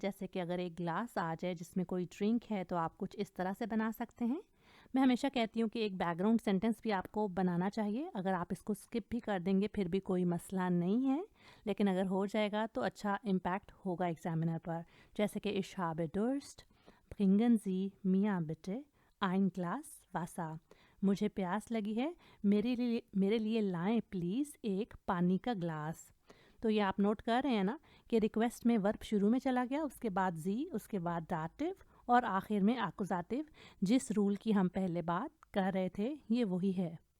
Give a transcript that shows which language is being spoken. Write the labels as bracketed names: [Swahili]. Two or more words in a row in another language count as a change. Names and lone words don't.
[Hindi] जैसे कि अगर एक ग्लास आ जाए जिसमें कोई ड्रिंक है तो आप कुछ इस तरह से बना सकते हैं। मैं हमेशा कहती हूँ कि एक [English] background sentence [Hindi] भी आपको बनाना चाहिए, अगर आप इसको स्किप भी कर देंगे फिर भी कोई मसला नहीं है, लेकिन अगर हो जाएगा तो अच्छा इम्पैक्ट होगा एग्जामिनर पर। जैसे कि [German] ich habe Durst, bringen Sie mir bitte ein Glas Wasser, [Hindi] मुझे प्यास लगी है, मेरे लिए लाएं प्लीज़ एक पानी का ग्लास। तो ये आप नोट कर रहे हैं ना कि रिक्वेस्ट में वर्ब शुरू में चला गया, उसके बाद जी, उसके बाद डाटिव और आखिर में आकुजाटिव। जिस रूल की हम पहले बात कर रहे थे ये वही है।